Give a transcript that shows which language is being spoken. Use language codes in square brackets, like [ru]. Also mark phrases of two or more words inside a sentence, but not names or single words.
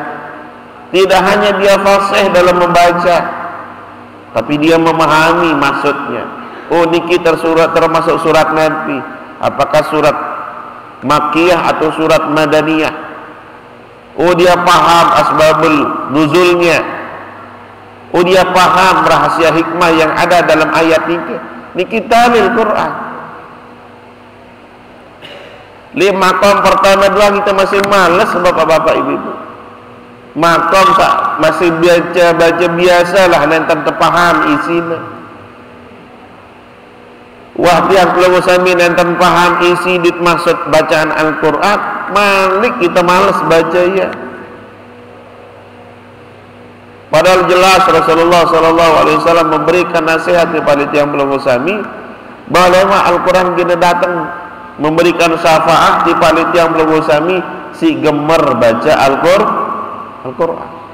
[id] Tidak hanya dia fasih dalam membaca, tapi dia memahami maksudnya. Oh niki termasuk surat Nabi. Apakah surat Makkiyah atau surat Madaniyah? Oh dia paham asbabul nuzulnya. Oh dia paham rahasia hikmah yang ada dalam ayat niki. Niki talil Quran. Makom pertama doang kita masih malas bapak-bapak ibu-ibu. Makom masih baca biasalah nenten terpaham isinya. Wah tiang kalau [sas] sami nenten [id] paham isi maksud bacaan Al-Quran, malik kita malas baca ya. Padahal jelas Rasulullah SAW memberikan nasihat kepada tiang belum sami bahwa Al-Quran kini datang memberikan syafaat di palit yang belum sami si gemer baca Al-Quran.